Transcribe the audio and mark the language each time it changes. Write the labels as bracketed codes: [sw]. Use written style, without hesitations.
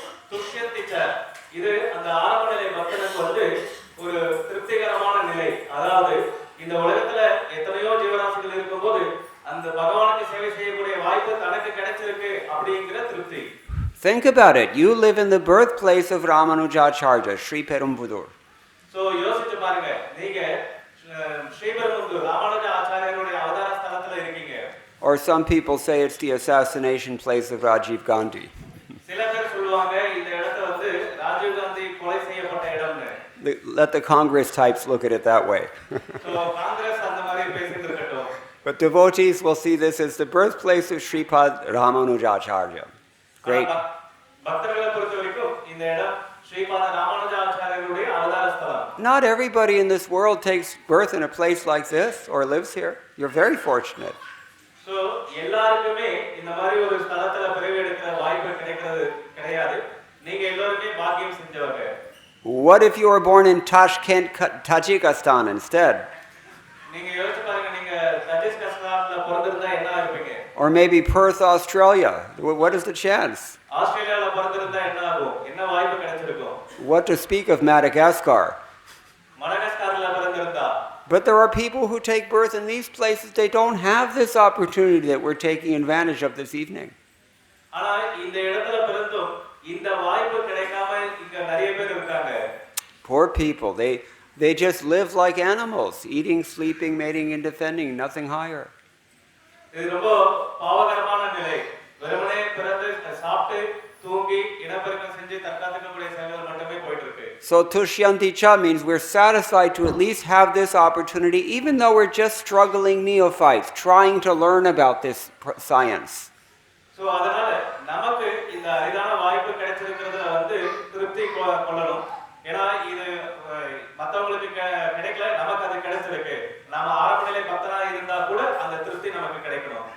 [ta] Tushyanti cha, இது அந்த ஆரம்ப நிலை பக்தனுக்கு ஒரு திருப்திகரமான நிலை. அதாவது இந்த உலகத்துல எத்தனையோ ஜீவராசிகள் இருக்கும்போது அந்த பகவானுக்கு சேவை செய்யக்கூடிய வாய்ப்பு தனக்கு கிடைச்சிருக்கு அப்படிங்கிற திருப்தி. [en] Think about it. You live in the birthplace of Ramanujacharya, Sriperumbudur. [ta] So யோசிச்சு பாருங்க, நீங்க Sriperumbudur ராமானுஜ ஆச்சாரியருடைய அவதார ஸ்தலத்துல இருக்கீங்க. [en] Or some people say it's the assassination place of Rajiv Gandhi. [ta] சில பேர் சொல்வாங்க இந்த இடத்தை ராஜீவ் காந்தி கொலை செய்யப்பட்ட இடம்னு. [en] Let the Congress types look at it that way. [ta] So Congress அந்த மாதிரி பேசிட்டு இருக்கட்டும். [en] But devotees will see this as the birthplace of Sripad Ramanujacharya. Great. [ta] பக்தர்களை பொறுத்தவரைக்கும் இந்த இடம் ஸ்ரீபாத ராமானுஜாச்சாரியருடைய அவதார ஸ்தலம். [en] Not everybody in this world takes birth in a place like this or lives here. You're very fortunate. [ta] So எல்லாருக்குமே இந்த மாதிரி ஒரு ஸ்தலத்துல பிறவி எடுக்கிற வாய்ப்பு கிடையாது. நீங்க எல்லாருமே பாக்கியம் செஞ்சவங்க. [en] What if you were born in Tashkent, Tajikistan instead? [ta] நீங்க யோசிச்சு பாருங்க, நீங்க தஜிகிஸ்தான்ல பிறந்திருந்தா என்ன ஆகுவீங்க? [en] Or maybe Perth, Australia. What is the chance? [ta] ஆஸ்திரேலியால பிறந்திருந்தா என்ன ஆகும்? என்ன வாய்ப்பு கிடைச்சிருக்கும்? [en] What to speak of Madagascar? [ta] மடகாஸ்கர்ல பிறந்திருந்தா. [en] But there are people who take birth in these places. They don't have this opportunity that we're taking advantage of this evening. [ta] ஆனா இந்த இடத்துல பிறந்தும் இந்த வாய்ப்பு கிடைக்காம இங்க நிறைய பேர் இருக்காங்க. [en] Poor people. They just live like animals, eating, sleeping, mating, and defending, nothing higher. [ta] இது ரொம்ப பாவகரமான நிலை. வெறுமனே பிறந்து சாப்பிட்டு தூங்கி இனப்பெருக்கம் செஞ்சு தற்காத்துக்கக்கூடிய செயல்கள் மட்டுமே போயிட்டு இருக்கு. [en] So tushyanti cha means we're satisfied to at least have this opportunity, even though we're just struggling neophytes, trying to learn about this science. [ta] So அதனால நமக்கு இந்த அரிதான வாய்ப்பு கிடைச்சிருக்கிறதுல திருப்தி கொள்ளணும். ஏன்னா இது மத்தவங்களுக்கு கிடைக்கல, நமக்கு அது கிடைச்சிருக்கு. நாம ஆரம்ப நிலை பக்தனா இருந்தா கூட அந்த திருப்தி நமக்கு கிடைக்கணும்.